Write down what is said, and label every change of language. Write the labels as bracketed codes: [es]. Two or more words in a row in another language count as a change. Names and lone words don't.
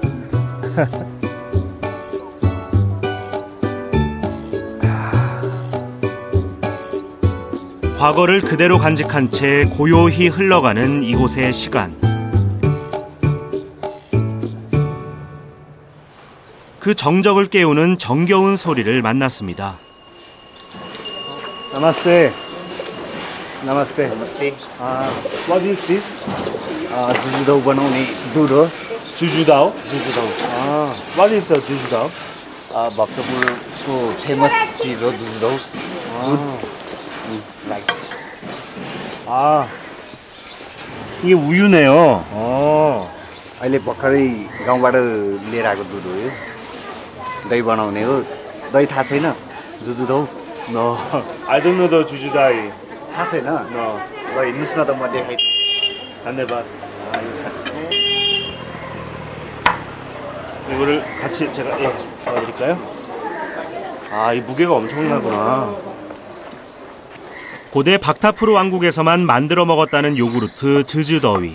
[ko] 과거를 그대로 간직한 채 고요히 흘러가는 이곳의 시간. 그 정적을 깨우는 정겨운 소리를 만났습니다. 나마스테. 나마스테. [ne] नमस्ते. [en] What is this? [ne] जुजुदाउ बनाउने दुध हो. जुजुदाओ? जुजुदाउ [en] What is the [ne] जुजुदाओ? भक्तपुरको फेमस चिज हो जुजुदाउ. लाइक [ko] 이게 우유네요. [ne] अहिले भर्खरै गाउँबाट लिएर आएको दुध हो यो. दही बनाउने हो. दही थाहा छैन जुजुदौ [en] No, I don't know the 주주다이. [ne] थाहा छैन No, ल हिँड्नुहोस् न त म देखाइ [ko] 안 돼봐. 이거를 같이 제가 도와드릴까요? 아, 이 무게가 엄청나구나. 고대 박타프루 왕국에서만 만들어 먹었다는 요구르트 즈즈더위.